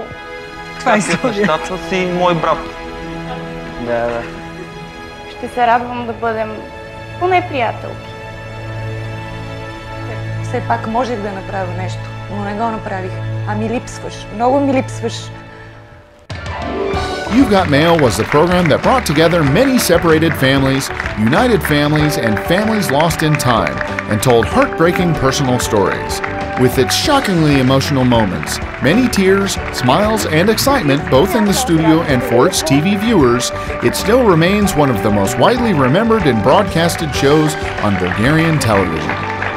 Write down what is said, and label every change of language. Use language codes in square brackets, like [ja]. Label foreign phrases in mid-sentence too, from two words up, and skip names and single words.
[bg] Това е нещата си мой брат. Да. Ще се радвам да бъдем поне приятелки. Все пак можех да направя нещо, но не го направих. А ми липсваш. Много ми липсваш. [en] You've Got Mail was the program that brought together many separated families, united families, and families lost in time, and told heartbreaking personal stories. With its shockingly emotional moments, many tears, smiles, and excitement both in the studio and for its TV viewers, it still remains one of the most widely remembered and broadcasted shows on Bulgarian television.